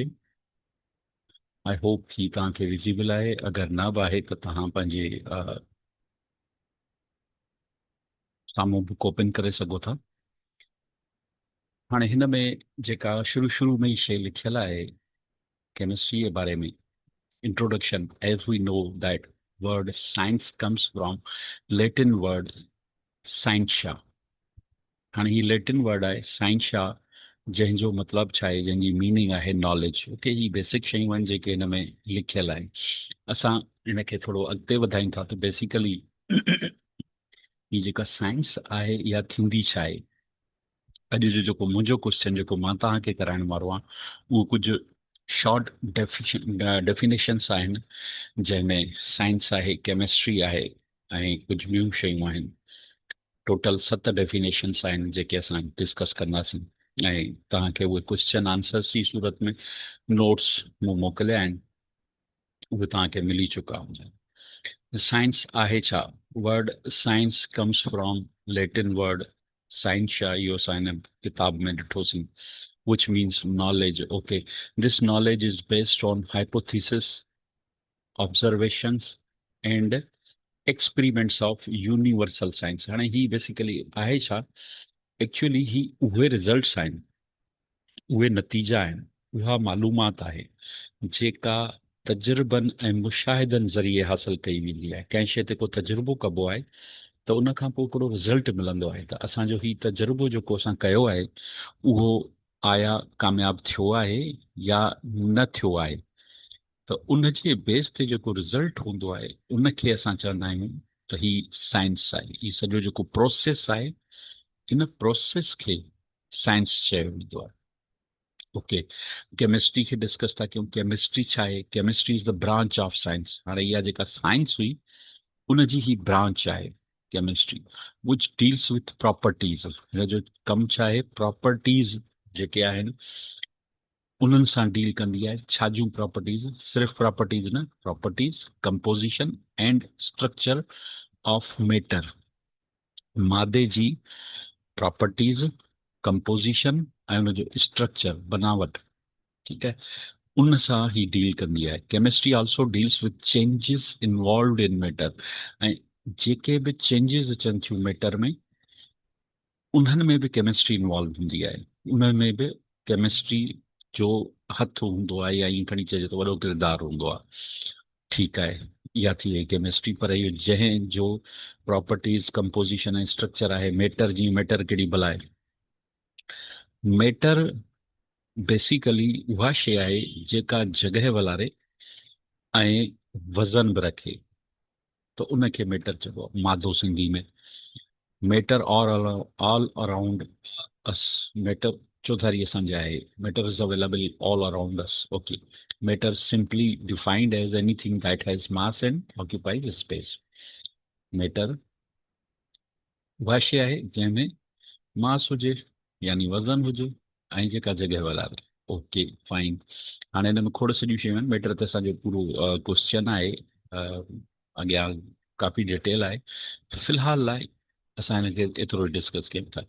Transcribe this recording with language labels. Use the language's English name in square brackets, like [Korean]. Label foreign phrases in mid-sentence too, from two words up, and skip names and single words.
[English] I hope [Sindhi] ही तव्हांखे विज़िबल आहे। अगरि न बि आहे त तव्हां पंहिंजे साम्हूं [English] book open [Sindhi] करे सघो था। हाणे हिन में जेका शुरू शुरू में ई शइ लिखियल आहे केमिस्ट्री जे बारे में, [English] introduction. As we know that word science comes from Latin word scientia. [Sindhi] हाणे ही [English] Latin word [Sindhi] आहे साइंशा, जंहिंजो मतिलबु छा आहे, जंहिंजी मीनिंग आहे नॉलेज। ओके, ही बेसिक शयूं आहिनि जेके हिन में लिखियल आहिनि। असां हिन खे थोरो अॻिते वधायूं था त बेसिकली ही जेका साइंस आहे इहा थींदी छा आहे। अॼु जो जेको मुंहिंजो क्वेश्चन जेको मां तव्हांखे कराइण वारो आहियां, उहो कुझु [English] short definitions [Sindhi] आहिनि, जंहिंमें साइंस आहे, केमिस्ट्री आहे, ऐं कुझु ॿियूं शयूं आहिनि। [English] total 7 definitions [Sindhi] आहिनि जेके असां डिस्कस कंदासीं, ऐं तव्हांखे उहे [English] question answers [Sindhi] जी सूरत में नोट्स मूं मोकिलिया आहिनि, उहे तव्हांखे मिली चुका हूंदा। साइंस आहे छा? [English] word science comes from Latin word scientia, [Sindhi] इहो असां हिन किताब में ॾिठोसीं, [English] which means knowledge. Okay, this knowledge is based on hypothesis, observations, and experiments of universal science. [Sindhi] हाणे ही बेसिकली आहे छा? एक्चुअली ही उहे रिज़ल्ट्स आहिनि, उहे नतीजा आहिनि, उहा मालूमात आहे जेका तजुर्बनि ऐं मुशाहिदनि ज़रिए हासिल कई वेंदी आहे। कंहिं शइ ते को तजुर्बो कबो आहे त उन खां पोइ हिकिड़ो रिज़ल्ट मिलंदो आहे। त असांजो ही तजुर्बो जेको असां कयो आहे उहो आया कामयाबु थियो आहे या न थियो आहे, त उन जे बेस ते जेको रिज़ल्ट हूंदो आहे उनखे असां चवंदा आहियूं त ही साइंस आहे। ही सॼो जेको प्रोसेस आहे, इन प्रोसेस खे साइंस चयो वेंदो आहे। ओके, केमिस्ट्री खे डिस्कस था कयूं। केमिस्ट्री छा आहे? [English] chemistry is the branch of science. [Sindhi] हाणे इहा जेका साइंस हुई उनजी ही ब्रांच आहे केमिस्ट्री, [English] which deals with properties. [Sindhi] हिन जो कमु छा आहे? प्रॉपर्टीज़ जेके आहिनि उन्हनि सां डील कंदी आहे। छा जूं प्रॉपर्टीज़? [English] सिर्फ़ु प्रॉपर्टीज़ न, properties, composition and structure of matter. [Sindhi] मादे जी प्रॉपर्टीज़, कंपोजिशन ऐं उनजो स्ट्रक्चर, बनावट, ठीकु आहे, उन सां ही डील कंदी आहे। [English] chemistry also deals with changes involved in matter. [Sindhi] ऐं जेके बि चेंजिस अचनि थियूं मैटर में, उन्हनि में बि केमिस्ट्री इन्वॉल्व हूंदी आहे। उन्हनि में बि केमिस्ट्री जो हथु हूंदो आहे, या ईअं खणी चइजे त वॾो किरदारु हूंदो आहे। ठीकु आहे, इहा थी वई केमिस्ट्री। पर इहो जंहिंजो प्रॉपर्टीज़, कंपोजिशन ऐं स्ट्रक्चर आहे मैटर, जीअं मैटर कहिड़ी भला आहे? मैटर बेसिकली उहा शइ आहे जेका जॻहि वलारे ऐं वज़न बि रखे, त उनखे मैटर चइबो आहे, मादो सिंधी में। [English] matter all around us. [Sindhi] मैटर चौधारी असांजे आहे। [English] matter is available all around us. Okay, matter simply defined as anything that has mass and occupies space. [Sindhi] मैटर उहा शइ आहे जंहिंमें मास हुजे, यानी वज़न हुजे, ऐं जेका जॻहि वलारे। ओके, फाइन। हाणे हिन में खोड़ सॼियूं शयूं आहिनि। मैटर ते असांजो पूरो क्वेश्चन आहे, अॻियां काफ़ी डिटेल आहे। फ़िलहाल लाइ असां हिनखे एतिरो डिस्कस कयूं था।